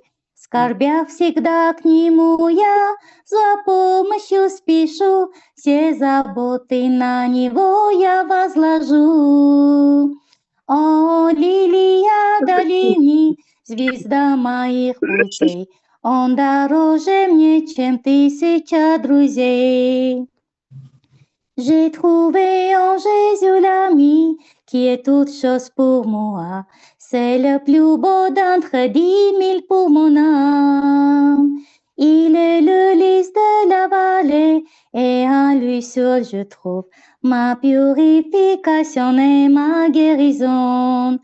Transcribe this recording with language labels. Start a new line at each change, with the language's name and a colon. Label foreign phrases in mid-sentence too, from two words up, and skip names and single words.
Russian: Скорбя всегда к нему я за помощью спешу, все заботы на него я возложу. О, лилия долины, звезда моих путей, он дороже мне, чем 1000 друзей.
French: J'ai trouvé en Jésus l'ami qui est toute chose pour moi. C'est le plus beau d'entre 10 000 pour mon âme. Il est le lys de la vallée et en lui seul je trouve ma purification et ma guérison.